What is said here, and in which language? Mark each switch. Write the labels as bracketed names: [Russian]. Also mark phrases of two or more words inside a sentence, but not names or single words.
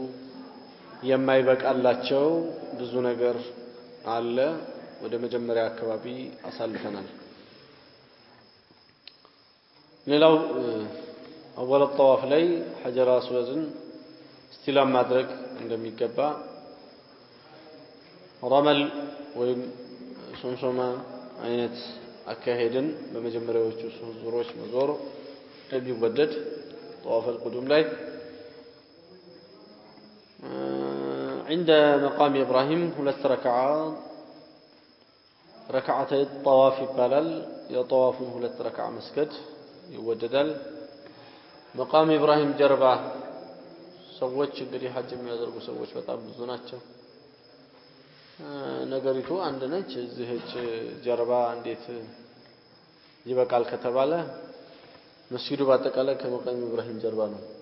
[Amharic] የማይበቃላቸው ብዙ ነገር አለ ወደ መጀመሪያ አካባቢ አሳልፈናል ሌላው አወል الطواف ላይ ሐጀር አስወድን استلام ማድረግ እንደሚገባ ረመል ወይም ሶምሶማ አይነት አካሄድን በመጀመሪያዎቹ ዙሮች መዞር የሚወደድ [Arabic] طواف القدوم [Amharic] ላይ عند مقام إبراهيم ሁለት [Arabic] ركعتي الطواف [Amharic] ይባላል የطዋፉን ሁለት ረክዓ መስገድ ይወደዳል مقام إبراهيم ጀርባ ሰዎች እንግዲህ ሐጅ የሚያደርጉ ሰዎች በጣም ብዙ ናቸው ነገሪቱ አንድ ነች እዚህች ጀርባ እንዴት ይበቃል ከተባለ መስጊዱ ባጠቃላይ ከመቃም ኢብራሂም ጀርባ ነው